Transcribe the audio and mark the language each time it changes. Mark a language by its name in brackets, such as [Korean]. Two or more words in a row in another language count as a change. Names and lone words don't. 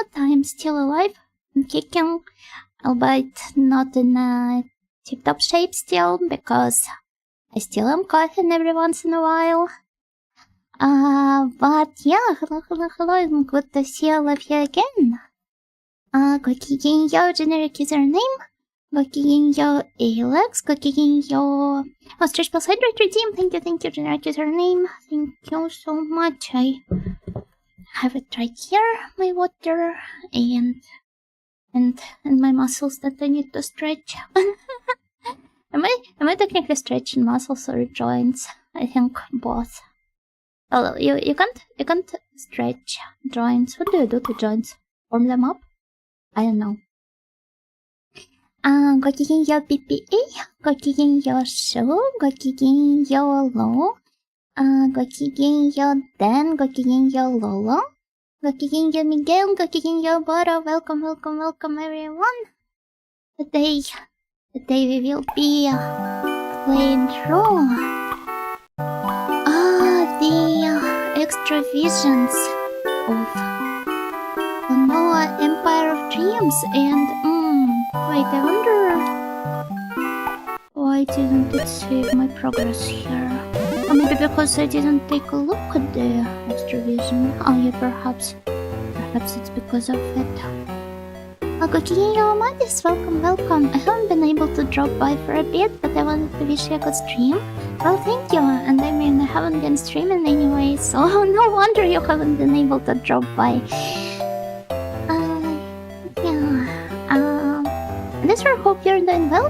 [English] I am still alive and kicking, albeit not in a tip-top shape still, because I still am coughing every once in a while. But yeah, hello, and good to see all of you again. Go-ki-gen-yo, generic username. Go-ki-gen-yo, Alex. Go-ki-gen-yo, Stretch Plus Hydrate Team. Thank you, generic username. Thank you so much. I have it right here, my water, and my muscles that I need to stretch. Am I technically stretching muscles or joints? I think both. Oh, you can't stretch joints. What do you do to joints? Warm them up? I don't know. Go-ki-gen-yo PPA, Go-ki-gen-yo Show, Go-ki-gen-yo Low, Go-ki-gen-yo Den, Go-ki-gen-yo Lolo, Go-ki-gen-yo Miguel, Go-ki-gen-yo Boro. Welcome everyone. Today we will be playing through the extra visions of Klonoa Empire of Dreams, and wait, I wonder why didn't it save my progress here? Or maybe because I didn't take a look at the extra vision. Oh yeah, perhaps it's because of it. Go-ki-gen-yo Amadis, welcome. I haven't been able to drop by for a bit, but I wanted to wish you a good stream. Well, thank you, and I mean, I haven't been streaming anyway, so no wonder you haven't been able to drop by. I just hope you're doing well.